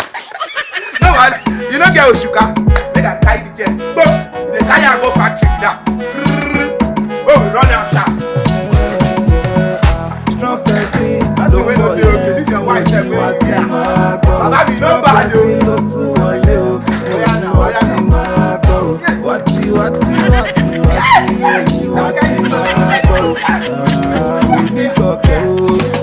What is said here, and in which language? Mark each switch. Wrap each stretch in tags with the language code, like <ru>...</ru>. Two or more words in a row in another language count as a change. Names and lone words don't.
<pcm>No man, you don't get Oshuka. Make I carry the gen. Boom, they carry and go factory now. Oh, we run am sharp. Strong person That's the way no dey okay. This your wife sef wey dey.</pcm> <yo>Baba mi</yo> <pcm>no bad o.</pcm> <yo>ló tún wọlé o, mo ní wá tí máa gbọ́ o. Wá tí máa gbọ́ o. Onígbọ̀kẹ́ o.</yo>